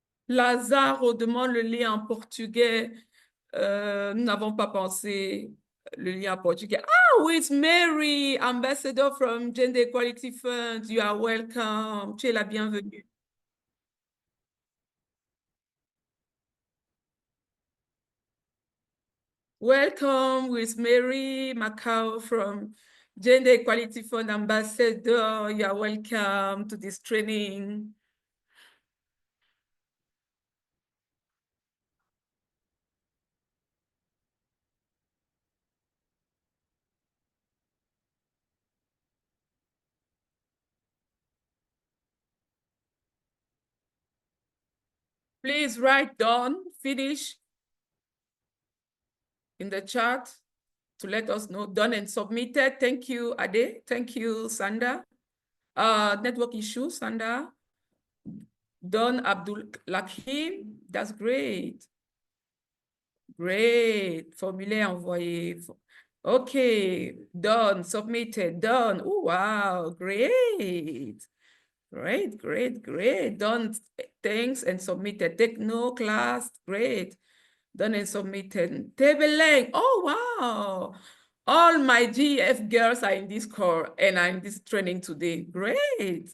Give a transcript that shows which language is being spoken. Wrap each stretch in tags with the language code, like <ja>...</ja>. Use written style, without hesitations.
<fr>Lazare demande le lien en portugais. Nous n'avons pas pensé le lien en portugais. Ah oui,</fr> <en>it's Mary, ambassador from Gender Equality Fund. You are welcome.</en> <fr>Tu es la bienvenue.</fr> <en>Welcome with Mary Macau from Gender Equality Fund ambassador. You are welcome to this training. Please write down, finish in the chat to let us know, done and submitted. Thank you, Ade. Thank you, Sanda. Network issue, Sanda. Don Abdul Lakim, that's great.</en> <fr>Great, formulaire envoyé.</fr> <en>Okay, done, submitted, done. Oh, wow, great. Great, great, great. Done, thanks, and submitted. Take no class, great. Done and submitted. Tebeleng, oh, wow. All my GF girls are in this core and are in this training today. Great.</en>